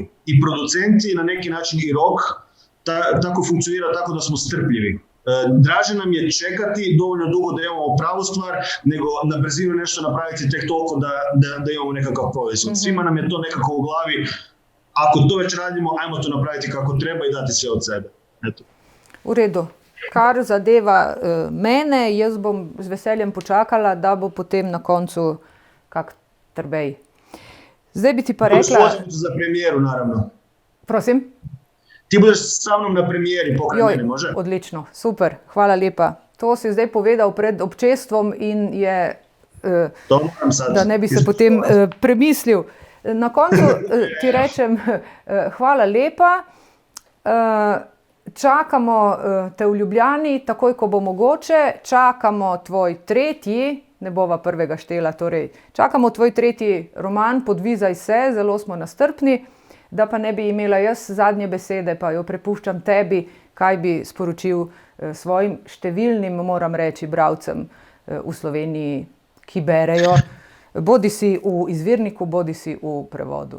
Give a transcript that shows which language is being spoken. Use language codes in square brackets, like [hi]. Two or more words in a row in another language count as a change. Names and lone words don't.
[hr] I producenti, na neki način i Rok, tako funkcionira tako da smo strpljivi. Draže nam je čekati dovoljno dugo da imamo pravu stvar, nego na brzinu nešto napraviti tek toliko da imamo nekakav proizvod. Svima nam je to nekako u glavi. Ako to već radimo, ajmo to napraviti kako treba i dati sve od sebe. Eto. [sl] V redu. Kar zadeva mene, jaz bom z veseljem počakala, da bo potem na koncu kak trbej. Zdaj bi ti pa rekla... [hr] Za premijeru, naravno. [sl] Prosim? [hr] Ti budeš sa mnom na premijeri, pokraj mene, može? [sl] Odlično, super, hvala lepa. To si zdaj povedal pred občestvom in je, da ne bi se potem premislil. Na koncu ti rečem hvala lepa. Čakamo te v Ljubljani, takoj ko bo mogoče, čakamo tvoj tretji, ne bova prvega štela, torej čakamo tvoj tretji roman Podvizaj se, zelo smo nastrpni, da pa ne bi imela jaz zadnje besede, pa jo prepuščam tebi, kaj bi sporočil svojim številnim, moram reči, bralcem v Sloveniji, ki berejo, bodi si v izvirniku, bodi si v prevodu.